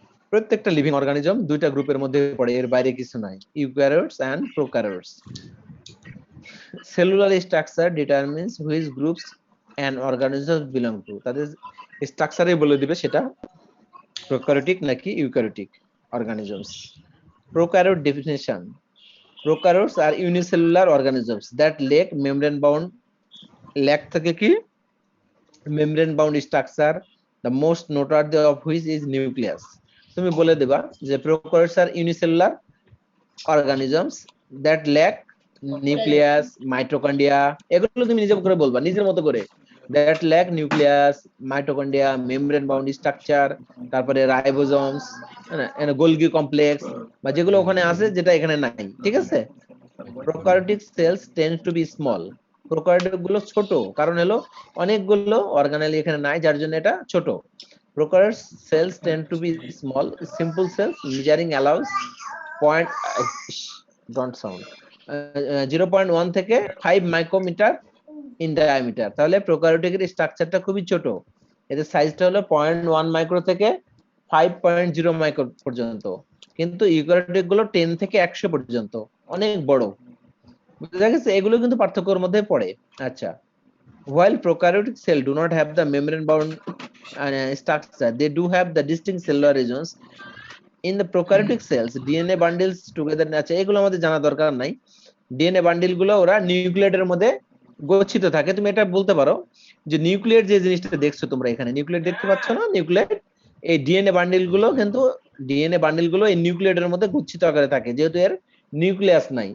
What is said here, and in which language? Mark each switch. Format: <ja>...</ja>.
<bn>প্রত্যেকটা living organism দুইটা গ্রুপের মধ্যে পড়ে, এর বাইরে কিছু নাই, eukaryotes and prokaryotes.</bn> <en>Cellular structure determines which groups an organism belong to.</en> <bn>তাদের স্ট্রাকচারে বলে দিবে সেটা প্রোক্যারিওটিক নাকি eukaryotic organisms.</bn> <en>prokaryote definition: prokaryotes are unicellular organisms that lack membrane bound, lack</en> <bn>থাকে কি</bn> <en>membrane bound structure, the most noteworthy of which is nucleus।</en> <bn>তুমি বলে দেবা যে</bn> <en>prokaryotes are unicellular organisms that lack nucleus,</en> <bn>mitochondria, এগুলো তুমি নিজে করে বলবা নিজের মতো করে।</bn> <en>that lack nucleus, mitochondria, membrane bound structure,</en> <bn>তারপরে রাইবোজোমস, গোলগি কমপ্লেক্স, বা যেগুলো ওখানে আছে যেটা এখানে নাই, ঠিক আছে?</bn> <en>Prokaryotic cells tend to be small.</en> <bn>Prokaryotic গুলো ছোট, কারণ হলো অনেকগুলো অর্গানেলি এখানে নাই, যার জন্য এটা ছোট।</bn> <en>Prokaryote cells tend to be small simple cells measuring allowance point don't sound 0.1 থেকে 5 micrometer in diameter.</en> <bn>তাহলে প্রোক্যারিওটিকের স্ট্রাকচারটা খুবই ছোট, এদের সাইজটা হলো 0.1 মাইক্রো থেকে 5.0 মাইক্রো পর্যন্ত। কিন্তু ইউক্যারিওটিক গুলো 10 থেকে 100 পর্যন্ত, অনেক বড়। বুঝা গেছে? এগুলো কিন্তু পার্থক্যের মধ্যে পড়ে।</bn> <en>আচ্ছা, while prokaryotic cell do not have the membrane bound structure, they do have the distinct cellular regions. In the prokaryotic cells DNA bundles together,</en> <bn>আচ্ছা এগুলো আমাদের জানা দরকার নাই। ডিএনএ বান্ডিল গুলো ওরা নিউক্লিয়েটের মধ্যে গচ্ছিত থাকে। তুমি এটা বলতে পারো যে নিউক্লিয়েট যে জিনিসটা দেখছো তোমরা এখানে, নিউক্লিয়েট দেখতে পাচ্ছ না? নিউক্লিয়েট, এই ডিএনএ বান্ডিল গুলো কিন্তু ডিএনএ বান্ডিল গুলো এই নিউক্লিয়েটের মধ্যে গচ্ছিত আকারে থাকে, যেহেতু এর নিউক্লিয়াস নাই।</bn>